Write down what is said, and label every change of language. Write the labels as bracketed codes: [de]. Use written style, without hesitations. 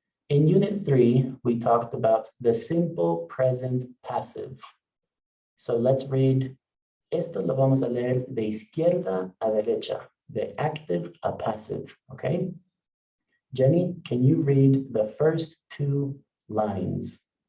[en] In Unit 3, we talked about the simple present passive. So let's read. [es] Esto lo vamos a leer de izquierda a derecha, de active a passive, okay? [en] Jenny, can you read the first two lines?